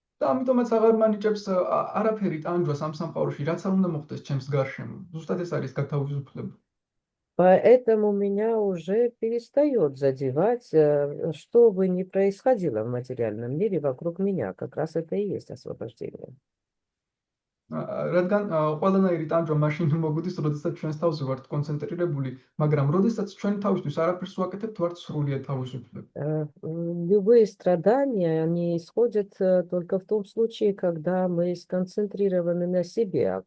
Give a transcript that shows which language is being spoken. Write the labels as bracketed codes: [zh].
[ka] და ამიტომაც აღარ მანიჭებს არაფერი ტანჯვას ამ სამყაროში, რაც არ უნდა მოხდეს ჩემს გარშემო. ზუსტად ეს არის გათავისუფლება. [ru] Поэтому меня уже перестает задевать, что бы ни происходило в материальном мире вокруг меня. Как раз это и есть освобождение. [ka] რადგან ყველანაირი ტანჯვა მაშინ მოგვიდის, როდესაც ჩვენს თავზე ვართ კონცენტრირებული, მაგრამ როდესაც ჩვენ თავისთვის არაფერს ვაკეთებთ, ვართ სრულიად თავისუფლები. [ru] Любые страдания, они исходят только в том случае, когда мы сконцентрированы на себе.